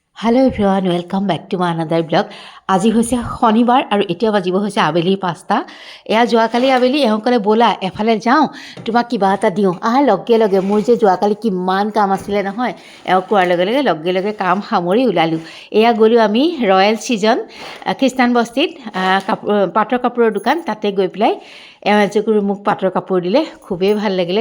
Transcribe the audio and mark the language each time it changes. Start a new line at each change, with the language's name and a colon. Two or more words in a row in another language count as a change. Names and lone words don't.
English: Hello everyone welcome back to my another blog.
Assamese: আজি হৈছে শনিবাৰ আৰু এতিয়া বাজিব হৈছে আবেলি 5টা। এয়া যোৱাকালি আবেলি এওঁকলে ব'লা এফালে যাওঁ তোমাক কিবা এটা দিওঁ। লগে লগে মোৰ যে যোৱাকালি কিমান কাম আছিলে নহয়, এওঁক কোৱাৰ লগে লগে কাম সামৰি ওলালোঁ। এয়া গ'লোঁ আমি ৰয়েল ছিজন খ্ৰীষ্টান বস্তিত পাটৰ কাপোৰৰ দোকান, তাতে গৈ পেলাই এওঁ এযোৰ মোক পাটৰ কাপোৰ দিলে, খুবেই ভাল লাগিলে।